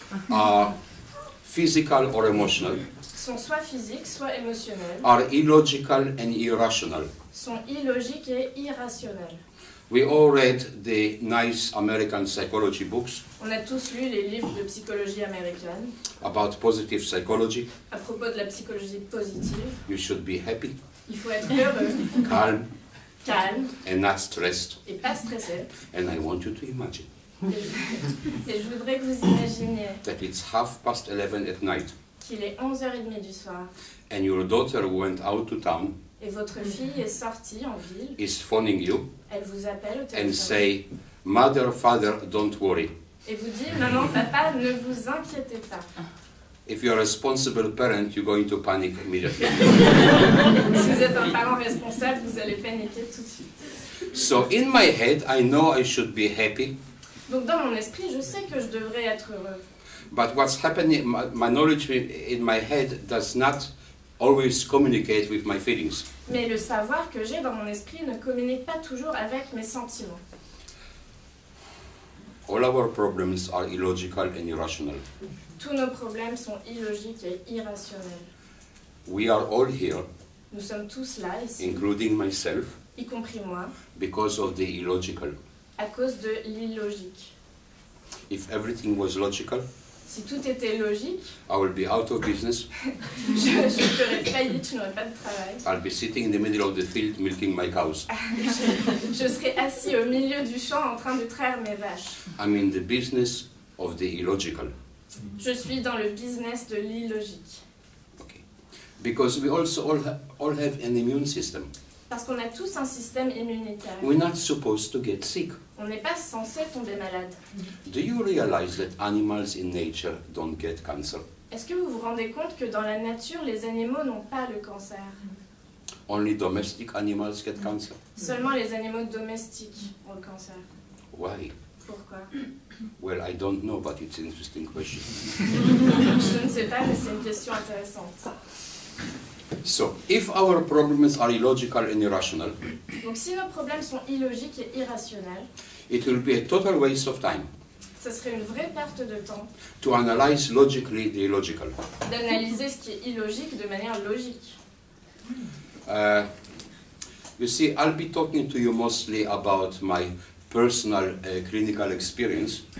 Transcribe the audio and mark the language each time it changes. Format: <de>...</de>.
<en>are physical or emotional,</en> <fr>sont soit physiques, soit émotionnels,</fr> <en>are illogical and irrational.</en> <fr>sont illogiques et irrationnels.</fr> <en>We all read the nice American psychology books</en> <fr>On a tous lu les livres de psychologie américaine</fr> <en>about positive psychology.</en> <fr>à propos de la psychologie positive.</fr> <en>You should be happy,</en> <fr>Il faut être heureux,</fr> <en>calm,</en> <fr>calme</fr> <en>and not stressed.</en> <fr>et pas stressé.</fr> <en>And I want you to imagine</en> <fr>Et je voudrais que vous imaginiez</fr> <en>that it's 11:30 at night,</en> <fr>qu'il est 11h30 du soir</fr> <en>and your daughter went out to town,</en> <fr>et votre fille est sortie en ville.</fr> <en>is phoning you,</en> <fr>Elle vous appelle au</fr> <en>and</en> <fr>téléphone</fr> <en>say, "Mother, father, don't worry.</en> <fr>et vous dit « Maman, papa, ne vous inquiétez pas.</fr> <en>If you're a responsible parent, you're going to panic immediately."</en> <fr>Si vous êtes un parent responsable, vous allez paniquer tout de suite.</fr> <en>So in my head, I know I should be happy,</en> <fr>Donc dans mon esprit, je sais que je devrais être heureux.</fr> <en>but what's happening, my knowledge in my head does not always communicate with my feelings.</en> <fr>Mais le savoir que j'ai dans mon esprit ne communique pas toujours avec mes sentiments.</fr> <en>All our problems are illogical and irrational.</en> <fr>Tous nos problèmes sont illogiques et irrationnels.</fr> <en>We are all here,</en> <fr>Nous sommes tous là, ici,</fr> <en>including myself,</en> <fr>y compris moi,</fr> <en>because of the illogical.</en> <fr>à cause de l'illogique.</fr> <en>If everything was logical,</en> <fr>Si tout était logique,</fr> <en>I will be out of business.</en> <fr>je ferais faillite, je n'aurais pas de travail.</fr> <en>I'll be sitting in the middle of the field milking my cows.</en> <fr>Je serais assis au milieu du champ en train de traire mes vaches.</fr> <en>I'm in the business of the illogical.</en> <fr>Je suis dans le business de l'illogique.</fr> <en>Okay. Because we also all have an immune system.</en> <fr>Parce qu'on a tous un système immunitaire.</fr> <en>We're not supposed to get sick.</en> <fr>On n'est pas censé tomber malade.</fr> <en>Do you realize that animals in nature don't get cancer?</en> <fr>Est-ce que vous vous rendez compte que dans la nature, les animaux n'ont pas le cancer?</fr> <en>Only domestic animals get cancer?</en> <fr>Seulement les animaux domestiques ont le cancer.</fr> <en>Why?</en> <fr>Pourquoi?</fr> <en>Well, I don't know, but it's an interesting question.</en> <fr>Je ne sais pas, mais c'est une question intéressante.</fr> <en>So, if our problems are illogical and irrational,</en> <fr>Donc si nos problèmes sont illogiques et irrationnels,</fr> <en>it will be a total waste of time</en> <fr>ce serait une vraie perte de temps</fr> <en>to analyze logically the illogical.</en> <fr>d'analyser ce qui est illogique de manière logique.</fr> <en>You see, I'll be talking to you mostly about my personal clinical experience,</en>